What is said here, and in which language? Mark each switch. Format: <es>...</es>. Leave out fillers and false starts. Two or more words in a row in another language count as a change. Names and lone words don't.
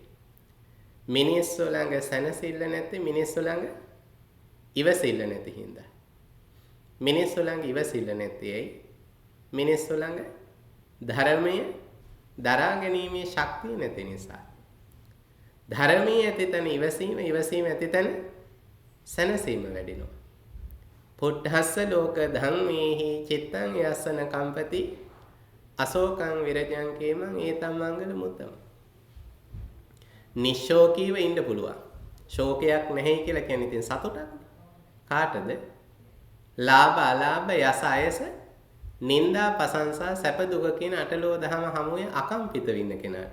<si>මිනිස්සු ළඟ සැනසෙල්ල නැත්te මිනිස්සු ළඟ ඉවසෙල්ල නැති හින්දා. මිනිස්සු ළඟ ඉවසෙල්ල නැත්තේ ඇයි? මිනිස්සු ළඟ ධර්මයේ දරා ගැනීමේ ශක්තිය නැති නිසා. ධර්මයේ ඇති තැන ඉවසීම, ඉවසීම ඇති තැන සැනසීම වැඩිනවා.</si> <pi>පුට්ඨස්ස ලෝක ධම්මේහි චිත්තං යස්සන කම්පති අශෝකං විරජං කේමං ඒතම් මංගල මුත්තම.</pi> <si>නිශ්ශෝකීව ඉන්න පුළුවන්. ශෝකයක් නැහැ කියලා කියන්නේ ඉතින් සතුටක්. කාටද? ලාභ අලාභ යස අයස නිന്ദා ප්‍රශංසා සැප දුක කියන අටලෝ දහම හමුවේ අකම්පිත වෙන්න කෙනාට.</si>